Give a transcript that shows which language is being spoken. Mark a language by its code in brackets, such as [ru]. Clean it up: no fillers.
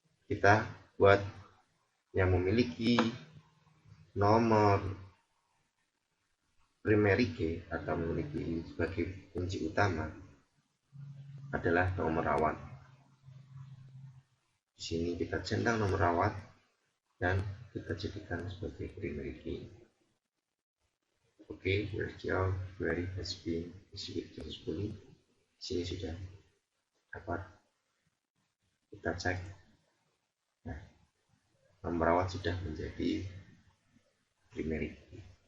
[id] kita buat yang memiliki nomor primary key atau memiliki sebagai kunci utama adalah nomor rawat. Di sini kita centang nomor rawat dan kita jadikan sebagai primary key. [en] Oke, virtual query has been executed successfully. [id] Di sini sudah dapat kita cek. Nah, nomor rawat sudah menjadi primary key.